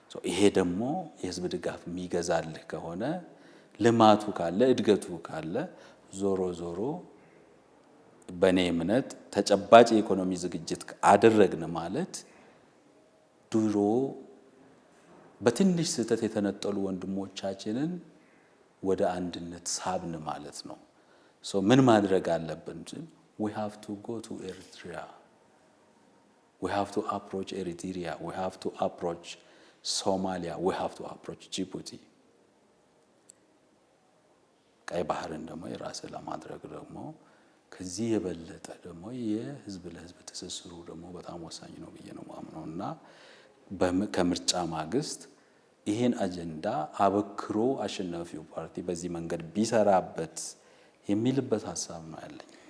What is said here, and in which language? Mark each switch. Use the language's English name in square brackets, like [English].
[Amharic] ይሄ ደግሞ የህዝብ ድጋፍ የሚገዛልህ ከሆነ ልማቱ ካለ እድገቱ ካለ ዞሮ ዞሮ በኔ እምነት ተጨባጭ የኢኮኖሚ ዝግጅት አደረግን ማለት ድሮ በትንሽ ስህተት የተነጠሉ ወንድሞቻችንን ወደ አንድነት ሳብን ማለት ነው። ምን ማድረግ አለብን? [English] we have to go to Eritrea, we have to approach Eritrea, we have to approach Somalia, we have to approach Djibouti. [Amharic] ቀይ ባህርን ደግሞ የራስ ለማድረግ ደግሞ ከዚህ የበለጠ ደግሞ የህዝብ ለህዝብ ትስስሩ ደግሞ በጣም ወሳኝ ነው ብዬ ነው ማምነውና ከምርጫ ማግስት ይሄን አጀንዳ አበክሮ አሸናፊው ፓርቲ በዚህ መንገድ ቢሰራበት የሚልበት ሐሳብ ነው ያለኝ።